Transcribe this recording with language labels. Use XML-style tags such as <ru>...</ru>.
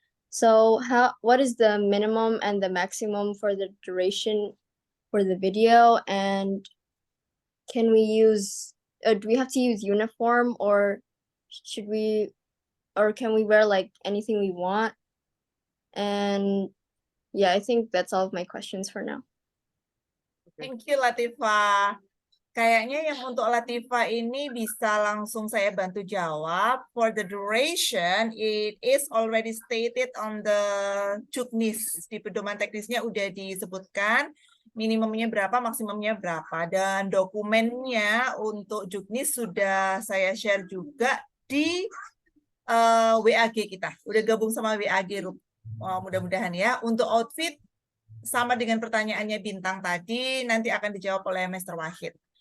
<en>So what is the minimum and the maximum for the duration for the video, and can we use do we have to use uniform, or can we wear like anything we want? And yeah, I think that's all of my questions for now. Thank you, Latifa.</en> <id>Kayaknya yang untuk Latifa ini bisa langsung saya bantu jawab.</id> <en>For the duration, it is already stated on the Juknis.</en> <id>Di pedoman teknisnya udah disebutkan minimumnya berapa, maksimumnya berapa. Dan dokumennya untuk Juknis sudah saya share juga di WAG kita. Udah gabung sama WAG Group. Mudah-mudahan ya. Untuk outfit, sama dengan pertanyaannya Bintang tadi, nanti akan dijawab oleh Mr. Wahid.</id>